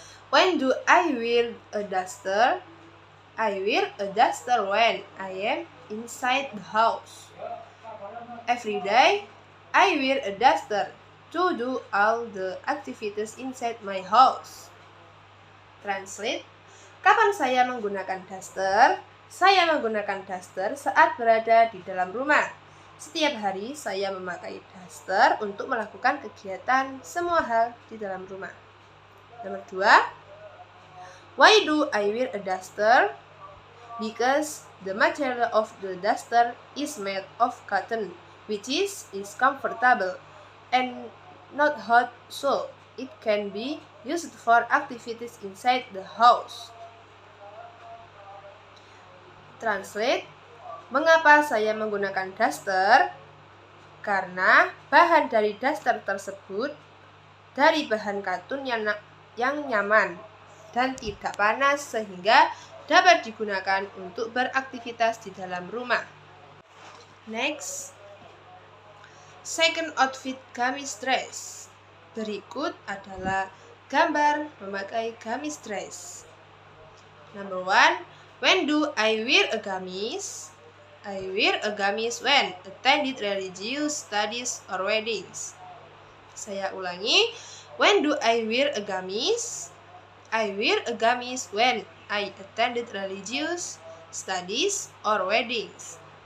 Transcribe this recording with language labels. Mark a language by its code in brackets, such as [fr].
[en] When do I wear a duster? I wear a duster when I am inside the house. Every day, I wear a duster to do all the activities inside my house. [id] Translate. Kapan saya menggunakan duster? Saya menggunakan duster saat berada di dalam rumah. Setiap hari saya memakai duster untuk melakukan kegiatan semua hal di dalam rumah. Nomor 2. [en] Why do I wear a duster? Because the material of the duster is made of cotton, which is comfortable and not hot, so it can be used for activities inside the house. [id] Translate. Mengapa saya menggunakan duster? Karena bahan dari duster tersebut dari bahan katun yang nyaman dan tidak panas sehingga dapat digunakan untuk beraktivitas di dalam rumah. [en] Next, second outfit gamis dress. [id] Berikut adalah gambar memakai gamis dress. [en] Number 1, when do I wear a gamis? I wear a gamis when attended religious studies or weddings. [id] Saya ulangi. [en] When do I wear a gamis? I wear a gamis when I attended religious studies or weddings.